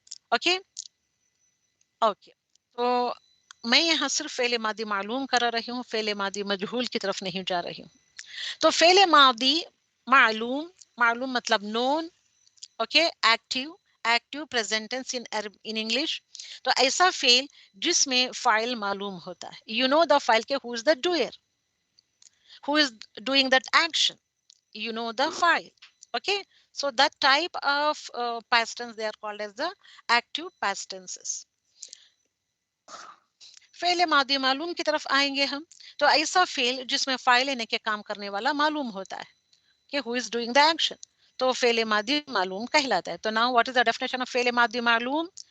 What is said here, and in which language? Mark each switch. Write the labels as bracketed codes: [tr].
[ur] Okay okay. تو میں یہاں صرف فعل ماضی معلوم کرا رہی ہوں، فعل ماضی مجہول کی طرف نہیں جا رہی ہوں. تو فعل ماضی معلوم. معلوم مطلب نون. Okay. [en] Active present tense in English. [ur] تو ایسا فعل جس میں فاعل معلوم ہوتا ہے. [en] You know the فاعل کے who is the doer, who is doing that action. You know the file. Okay, so that type of past tense they are called as the active past tenses. [ur] فعل ماضی معلوم کی طرف آئیں گے ہم. تو ایسا فعل جس میں فاعل یعنی کہ کام کرنے والا معلوم ہوتا ہے کہ [en] who is doing the action. [ur] تو فعل ماضی معلوم کہلاتا ہے. تو [en] now what is the definition of [ur] فعل ماضی معلوم?